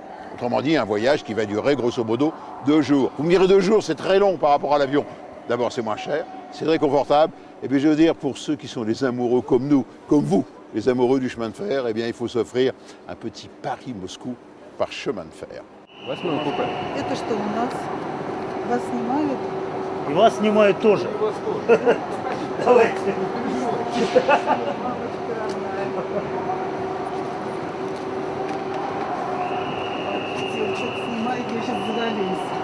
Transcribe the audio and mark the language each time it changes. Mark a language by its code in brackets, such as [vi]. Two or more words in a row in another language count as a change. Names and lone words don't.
[fr] Autrement dit, un voyage qui va durer grosso modo 2 jours. Vous me direz 2 jours, c'est très long par rapport à l'avion. D'abord, c'est moins cher, c'est très confortable. Et puis je veux dire, pour ceux qui sont des amoureux comme nous, comme vous, les amoureux du chemin de fer, eh bien, il faut s'offrir un petit Paris-Moscou par chemin de fer. [ru] Восьмой купе. Это что у нас? Вас снимают? И вас снимают тоже. Давайте. Девочек снимают, я сейчас задавлюсь.